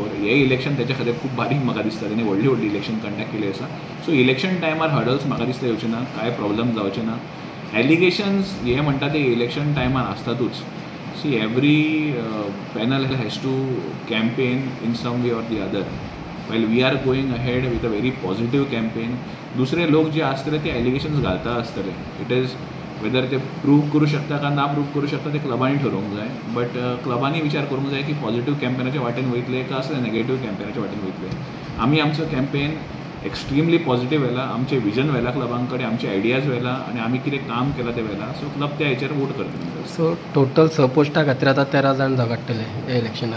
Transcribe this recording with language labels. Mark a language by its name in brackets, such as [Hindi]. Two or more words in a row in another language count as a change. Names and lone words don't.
[Konkani] हे इलेक्शन त्याच्या खातीर खूब बारीक म्हाका दिसता. ताणें व्हडली इलेक्शन कंडक्ट केली आसा. सो इलेक्शन टायमार हर्डल्स म्हाका दिसता येवचे ना, कांय प्रॉब्लम जावचे ना. एलिगेशन्स हे म्हणटा ते इलेक्शन टायमार आसतातूच. [English] See, every panel has to campaign in some way or the other. Well, we are going ahead with a very positive campaign. [Konkani] दुसरे लोक जे आसतले ते एलिगेशन्स घालता आसतले. [English] It is whether [Konkani] ते प्रूव्ह करू शकता का ना प्रूव्ह करू शकता ते क्लबांनी ठरोवंक जाय. बट क्लबांनी विचार करूंक जाय की पॉझिटिव्ह कॅम्पेनाच्या वाटेन वयतले का असले नेगेटिव्ह कॅम्पेनाच्या वाटेन वयतले. आमी आमचो [English] campaign extremely positive [Konkani] व्हेला. आमचे विजन व्हेला क्लबां कडेन, आमचे आयडियाज व्हेला आनी आमी कितें काम केलां ते व्हेला. [English] so club [Konkani] त्या हेचेर वोट करतले. [English] so total [Konkani] 6 पोस्टा खातीर आतां 13 जाण झगडटले ह्या इलेक्शनान.